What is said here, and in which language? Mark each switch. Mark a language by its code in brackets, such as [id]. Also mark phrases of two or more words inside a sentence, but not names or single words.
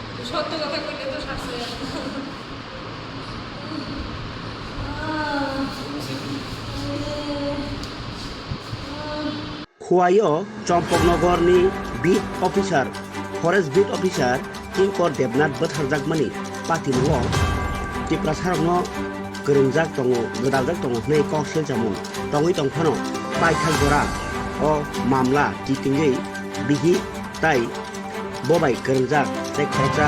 [bn] সত্য কথা কইলে তো শাস্তি [trp] খোয়াইও চম্পকনগরनि [en] beat officer forest beat officer [trp] किंकर देबनाथ बोथारजाकमानि पातिमुआव टिप्रासारनो गोरोंजाक दङ गोदाजाक दङ नै कौशल जामुं दङै दंफानो पाइथाल जरा अ मामला तिथिङै बिहि ताई बबाय गोरोंजाक जाय खरजा